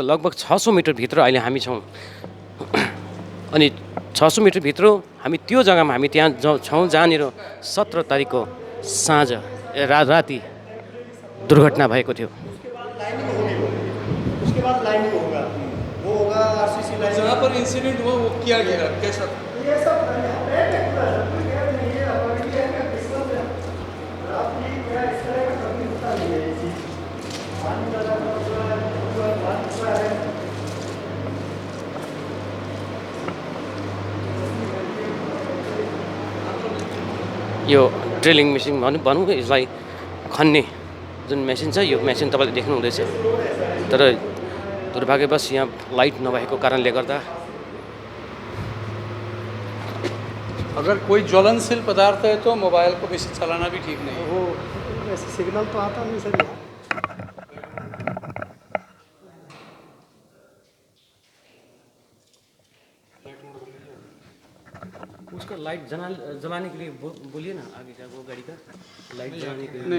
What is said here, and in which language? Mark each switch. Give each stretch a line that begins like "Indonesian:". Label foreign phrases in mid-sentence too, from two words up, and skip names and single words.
Nepali: लगभग 600 मिटर भित्र अहिले हामी छौँ अनि 600 मिटर भित्र हामी त्यो जग्गामा हामी त्यहाँ छौँ जहाँनिर 17 तारिकको साँझ राति दुर्घटना भएको थियो।
Hindi: उसके बाद लाइनिंग होगा, वो होगा
English: RCC line.
Hindi: जहाँ पर इंसिडेंट हुआ वो किया गया कैसा? ये सब यहाँ पे है पूरा सब कुछ है नहीं है और ये है किस्मत है आपकी क्या इस तरह का कभी होता नहीं है ये चीज़ पानी ज़्यादा पूरा पूरा है
Nepali: यो
English: drilling machine
Nepali: भनौँ यसलाई खन्ने जुन मेसिन छ यो मेसिन तपाईँले देख्नुहुँदैछ तर दुर्भाग्यवश यहाँ लाइट नभएको कारणले गर्दा
Hindi: अगर कोई ज्वलनशील पदार्थ है तो मोबाइल को बेसी चलाना भी ठीक नहीं है। वो वैसे सिग्नल तो आता नहीं सर यहाँ उसका लाइट जलाने के लिए बोलिए ना आगे का वो गाड़ी का लाइट जलाने के लिए